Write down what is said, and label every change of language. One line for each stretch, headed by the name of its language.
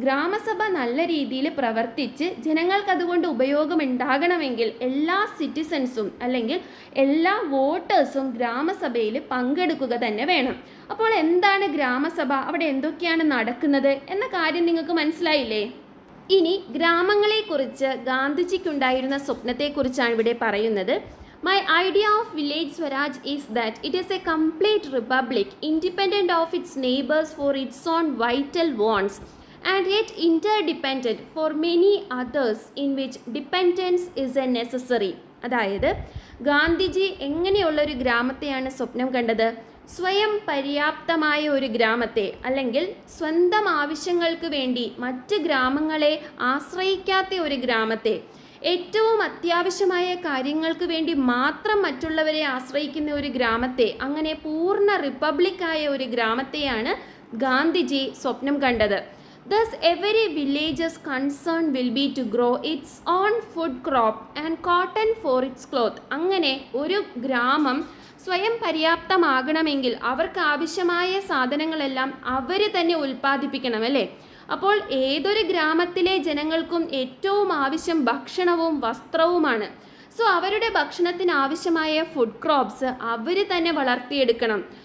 Malayalam: ഗ്രാമസഭ നല്ല രീതിയിൽ പ്രവർത്തിച്ച് ജനങ്ങൾക്ക് അതുകൊണ്ട് ഉപയോഗമുണ്ടാകണമെങ്കിൽ എല്ലാ സിറ്റിസൺസും അല്ലെങ്കിൽ എല്ലാ വോട്ടേഴ്സും ഗ്രാമസഭയിൽ പങ്കെടുക്കുക തന്നെ വേണം. അപ്പോൾ എന്താണ് ഗ്രാമസഭ, അവിടെ എന്തൊക്കെയാണ് നടക്കുന്നത് എന്ന കാര്യം നിങ്ങൾക്ക് മനസ്സിലായില്ലേ? ഇനി ഗ്രാമങ്ങളെക്കുറിച്ച് ഗാന്ധിജിക്കുണ്ടായിരുന്ന സ്വപ്നത്തെക്കുറിച്ചാണ് ഇവിടെ പറയുന്നത്.
English: My idea of village Swaraj is that it is a complete republic, independent of its neighbors for its own vital wants, and yet interdependent for many others in which dependence is a necessary.
Malayalam: അതായത് ഗാന്ധിജി എങ്ങനെയുള്ളൊരു ഗ്രാമത്തെയാണ് സ്വപ്നം കണ്ടത്? സ്വയം പര്യാപ്തമായ ഒരു ഗ്രാമത്തെ, അല്ലെങ്കിൽ സ്വന്തം ആവശ്യങ്ങൾക്ക് വേണ്ടി മറ്റ് ഗ്രാമങ്ങളെ ആശ്രയിക്കാത്ത ഒരു ഗ്രാമത്തെ, ഏറ്റവും അത്യാവശ്യമായ കാര്യങ്ങൾക്ക് വേണ്ടി മാത്രം മറ്റുള്ളവരെ ആശ്രയിക്കുന്ന ഒരു ഗ്രാമത്തെ, അങ്ങനെ പൂർണ്ണ റിപ്പബ്ലിക്കായ ഒരു ഗ്രാമത്തെയാണ് ഗാന്ധിജി സ്വപ്നം കണ്ടത്.
English: Thus every village's concern will be to grow its own food crop and cotton for its cloth.
Malayalam: അങ്ങനെ ഒരു ഗ്രാമം സ്വയം പര്യാപ്തമാകണമെങ്കിൽ അവർക്ക് ആവശ്യമായ സാധനങ്ങളെല്ലാം അവർ തന്നെ ഉൽപ്പാദിപ്പിക്കണം, അല്ലേ? അപ്പോൾ ഏതൊരു ഗ്രാമത്തിലെ ജനങ്ങൾക്കും ഏറ്റവും ആവശ്യം ഭക്ഷണവും വസ്ത്രവുമാണ്. സോ അവരുടെ ഭക്ഷണത്തിന് ആവശ്യമായ ഫുഡ് ക്രോപ്സ് അവർ തന്നെ വളർത്തിയെടുക്കണം.